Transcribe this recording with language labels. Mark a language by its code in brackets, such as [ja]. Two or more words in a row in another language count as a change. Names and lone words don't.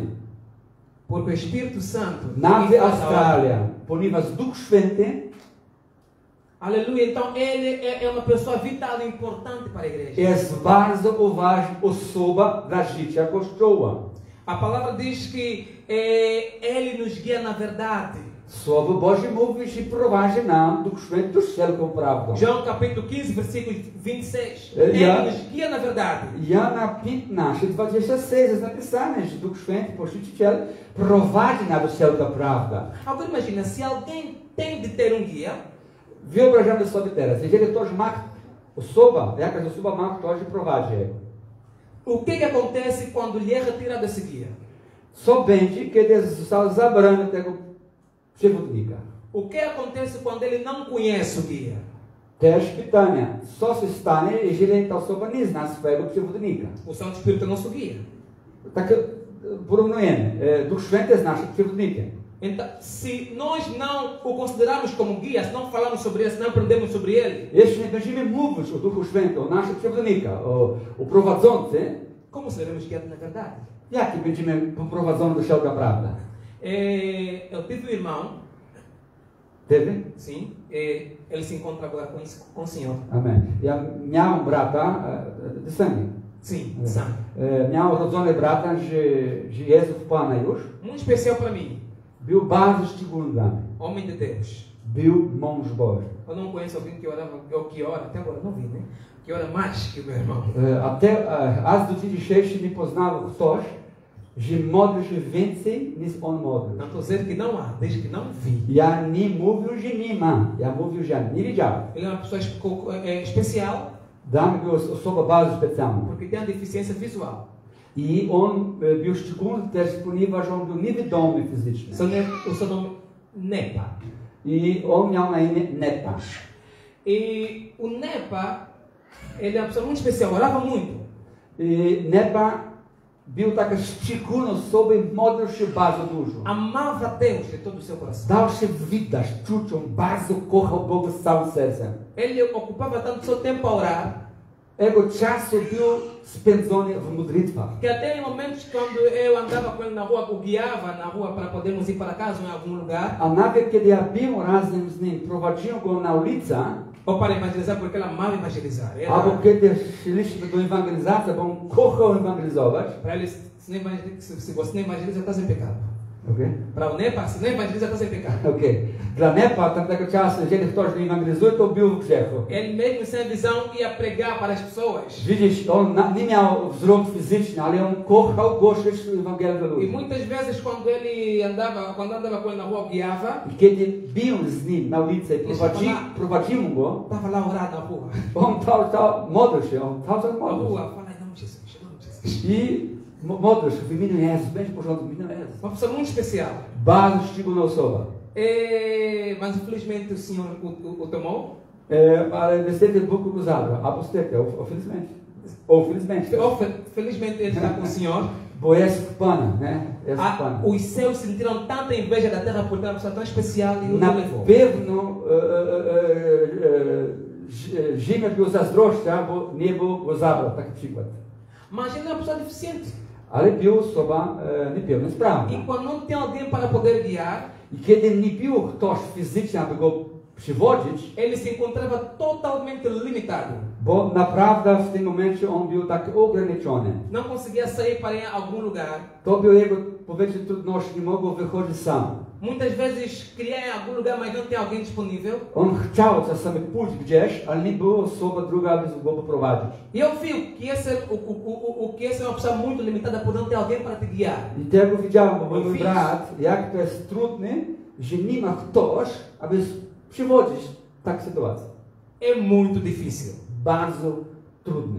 [pt] porque o Espírito Santo [pl] nawet [pt] faz a obra. [pl] Australia, ponieważ Duch Święty [pt] Aleluia, então ele é uma pessoa vital e importante para a igreja. [pl] jest bardzo ważna osoba dla życia Kościoła. [pt] A palavra diz que ele nos guia na verdade. [pl] Słowo Boże mówi, że prowadzi nam Duch Święty wszelką prawdą. [pt] João capítulo 15, versículo 26. [pl] Ja- [pt] Ele nos guia na verdade. [pl] Jana 15:26 jest napisane, że Duch Święty, Pochwyciciel, prowadzi nas do wszelka prawda. [pt] Agora imagina, se alguém tem de ter guia, [pl] Wyobrażamy sobie teraz, jeżeli ktoś ma jakaś osoba ma ktoś prowadzi jego. [pt] o que acontece quando lhe é retirado esse guia? [pl] Co będzie, kiedy został zabrany tego przewodnika? [pt] O que acontece quando ele não conhece o guia? [pl] Też pytanie, co się stanie, jeżeli ta osoba nie zna swojego przewodnika? [pt] O Santo Espírito é nosso guia. [pl] Tak porównujemy. Duch Święty jest naszym przewodnikiem. [pt] Então, se nós não o considerarmos como guia, se não falamos sobre ele, se não aprendemos sobre ele, [pl] Jeśli nie będziemy mówić o Duchu Świętym, o naszym przewodnika, o prowadzący, [pt] como seremos guiados na verdade? [pl] jaki będziemy poprowadzeni do wszelka prawda? [pt] Eu tive um irmão, Teve? sim, ele se encontra agora com o Senhor. [pl] Amen. Ja miałem brata, Desami. [pt] Sim, sabe? [pl] Miałem urodzony brata, że jest w Pana już. [pt] Muito especial para mim, [pl] Był bardzo szczególny dla mnie. [pt] homem de Deus. [pl] Był mąż Boży. [pt] Eu não conheço alguém que orava, ou que ora, até agora não vi, né? Que ora mais que o meu irmão. [pl] Aż do dzień dzisiejszy nie poznał ktoś, że modli się więcej niż on modlił. [pt] Não estou dizendo que não há, desde que não vi. [pl] Ja nie mówił, że nie ma. Ja mówił, że nie widziałem. [pt] Ele é uma pessoa especial [pl] Dla mnie była osoba bardzo specjalna. [pt] porque tem a deficiência visual. [pl] I on był szczególny też, ponieważ on był niewidomy fizycznie. [pt] O seu nome Nepa. [pl] I on miał na imię Nepa. [pt] E o Nepa, ele é uma pessoa muito especial, orava muito. [pl] I Nepa był taka szczególna osoba i modlił się bardzo dużo. [pt] Amava Deus de todo o seu coração. [pl] Dał się widać, czuć, on bardzo kochał Boga z całym sercem. [pt] Ele ocupava tanto seu tempo a orar, [pl] Jego czas był spędzony w modlitwach. [pt] que até em momentos quando eu andava com ele na rua, o guiava na rua para podermos ir para casa ou em algum lugar, [pl] A nawet kiedy ja byłem razem z nim, prowadziłem go na ulicę, [pt] ou para evangelizar, porque ele amava evangelizar. [pl] albo kiedy szliśmy do ewangelizacji, bo on kochał ewangelizować. [pt] Para ele, se você não evangeliza, está em pecado. [en] Okay? [pt] Para o Nepa, se não evangeliza, está em pecado. [en] Okay. [pl] Dla Nepa tamtego czasu, jeżeli ktoś nie ewangelizuje, to był w grzechu. [pt] Ele mesmo sem visão ia pregar para as pessoas. [pl] Widzisz, on nie miał wzrok fizyczny, ale on kochał głosić Ewangelię do [pt] E [pl] ludzi. [pt] muitas vezes quando andava com ele na rua, guiava, [pl] I kiedy byłem z nim na ulicy i prowadziłem go, [pt] estava lá a orar na rua. [pl] on modlił się, on cały czas [pt] Na [pl] modlił się. [pt] rua, fala em nome de Jesus, em nome de Jesus. [pl] I modlił się w imieniu Jezus, będzie w porządku w imieniu Jezus. [pt] Uma pessoa muito especial. [pl] Bardzo szczególna osoba. [pt] Mas infelizmente o Senhor o tomou. [pl] Ale niestety Bóg go zabrał, albo niestety, [pt] felizmente. Felizmente ele está com o Senhor. [pl] Bo jest w Pana, né? Jest w Pana. [pt] Os céus sentiram tanta inveja da terra por ter uma pessoa tão especial e o [pl] Na [pt] levou. [pl] pewno ziemia była zazdrośna, bo niebo go zabrał, taki przykład. [pt] Mas ele é uma pessoa deficiente. [pl] Ale była osoba niepełnosprawna. [pt] E quando não tem alguém para poder guiar, [pl] I kiedy nie było ktoś fizycznie, aby go przywodzić, [pt] ele se encontrava totalmente limitado. [pl] bo naprawdę w tym momencie on był tak ograniczony. [pt] Não conseguia sair para ir a algum lugar. [pl] To był jego, powiedzmy, trudność, nie mogł wychodzić sam. [pt] Muitas vezes queria ir em algum lugar, mas não tem alguém disponível. [pl] On chciał czasami pójść gdzieś, ale nie było osoba druga, aby go poprowadzić. [pt] E eu vi que essa é uma pessoa muito limitada por não ter alguém para te guiar. [pl] I tego widziałem, bo mój Widzisz. brat, jak to jest trudne, że nie ma ktoś, aby przywodzić tak sytuację. [pt] É muito difícil. [pl] Bardzo trudne.